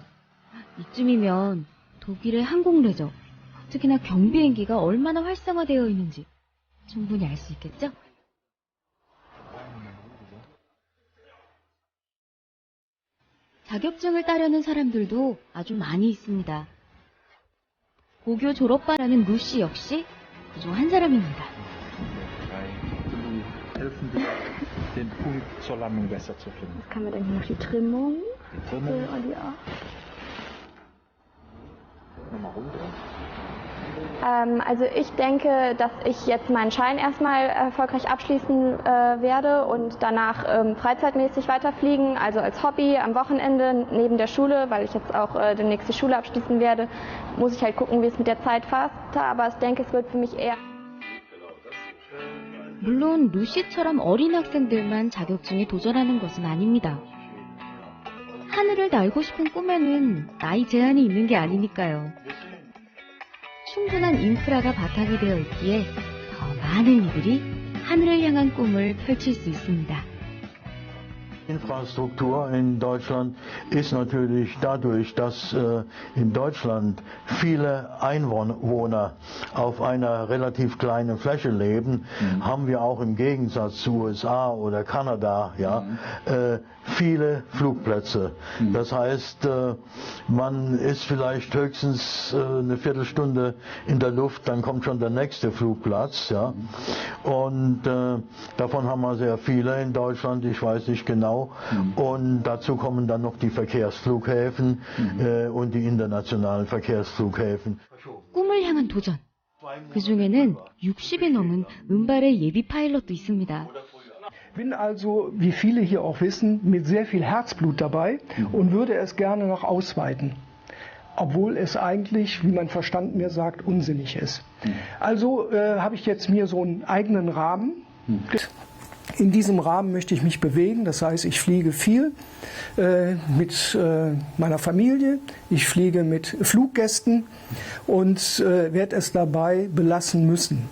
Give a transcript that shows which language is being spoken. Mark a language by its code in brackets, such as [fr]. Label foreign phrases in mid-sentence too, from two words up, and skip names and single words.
[ko] 이쯤이면 독일의 항공 레저, 특히나 경비행기가 얼마나 활성화되어 있는지 충분히 알 수 있겠죠? 자격증을 따려는 사람들도 아주 많이 있습니다. 고교 졸업반하는 루시 역시 그중 한 사람입니다. [de] Den Punkt zur Landung besser zu finden. Kann man dann hier noch die Trimmung? Nochmal runter. Also ich denke, dass ich jetzt meinen Schein erstmal erfolgreich abschließen werde und danach freizeitmäßig weiterfliegen, also als Hobby am Wochenende neben der Schule, weil ich jetzt auch demnächst die Schule abschließen werde, muss ich halt gucken, wie es mit der Zeit passt, aber ich denke, es wird für mich eher... [ko] 물론 루시처럼 어린 학생들만 자격증에 도전하는 것은 아닙니다. 하늘을 날고 싶은 꿈에는 나이 제한이 있는 게 아니니까요. 충분한 인프라가 바탕이 되어 있기에 더 많은 이들이 하늘을 향한 꿈을 펼칠 수 있습니다. [de] Infrastruktur in Deutschland ist natürlich dadurch, dass in Deutschland viele Einwohner auf einer relativ kleinen Fläche leben, haben wir auch im Gegensatz zu USA oder Kanada viele Flugplätze. Das heißt, man ist vielleicht höchstens eine Viertelstunde in der Luft, dann kommt schon der nächste Flugplatz. Ja? Und davon haben wir sehr viele in Deutschland, ich weiß nicht genau. Und dazu kommen dann noch die Verkehrsflughäfen und die internationalen Verkehrsflughäfen. [ko] 꿈을 향한 도전. 그 중에는 60이 넘은 은발의 예비 파일럿도 있습니다. [de] Bin also, wie viele hier auch wissen, mit sehr viel Herzblut dabei und würde es gerne noch ausweiten. obwohl es eigentlich, wie mein Verstand mir sagt, unsinnig ist. Also habe ich jetzt mir so einen eigenen Rahmen. In diesem Rahmen möchte ich mich bewegen, das heißt, ich fliege viel mit meiner Familie, ich fliege mit Fluggästen und werde es dabei belassen müssen.